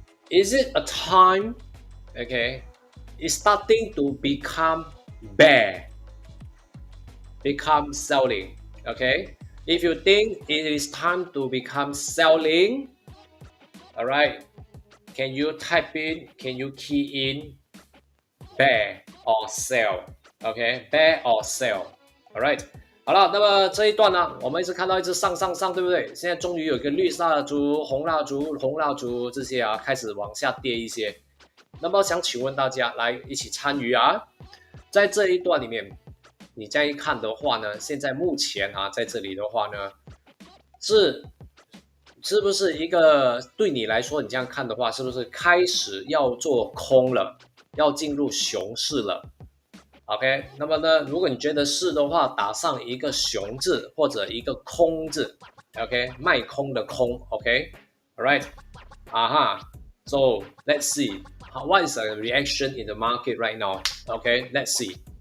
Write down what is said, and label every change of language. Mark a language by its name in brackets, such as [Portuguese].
[English] Is it a time, okay, it's starting to become bear, become selling, okay? If you think it is time to become selling, all right, can you type in, can you key in bear or sell? Okay, bear or sell. All right. [Chinese] 好了，那么这一段呢，我们一直看到一直上，对不对？现在终于有一个绿蜡烛、红蜡烛这些啊，开始往下跌一些。那么想请问大家，来一起参与啊！在这一段里面，你再一看的话呢，现在目前啊，在这里的话呢，是不是一个对你来说，你这样看的话，是不是开始要做空了，要进入熊市了？ [English] OK， [Chinese] 那么呢，如果你觉得是的话，打上一个熊字或者一个空字 ，OK， 卖空的空 [English] ，OK，All right， So let's see what is the reaction in the market right now. Okay, let's see.